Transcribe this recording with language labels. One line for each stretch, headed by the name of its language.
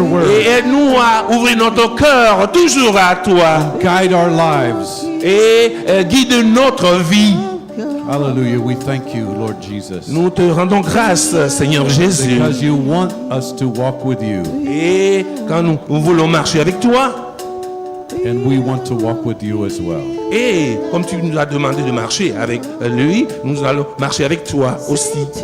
French: Et
English: word.
French: aide-nous à ouvrir notre cœur toujours à toi.
English: Guide our lives.
French: Et guide notre vie.
English: Hallelujah. We thank you, Lord Jesus,
French: Nous te rendons grâce, Seigneur Jésus.
English: because you want us to walk with you,
French: Et quand nous voulons marcher avec toi,
English: and we want to walk with you as well.
French: et comme tu nous as demandé de marcher avec lui, nous allons marcher avec toi aussi.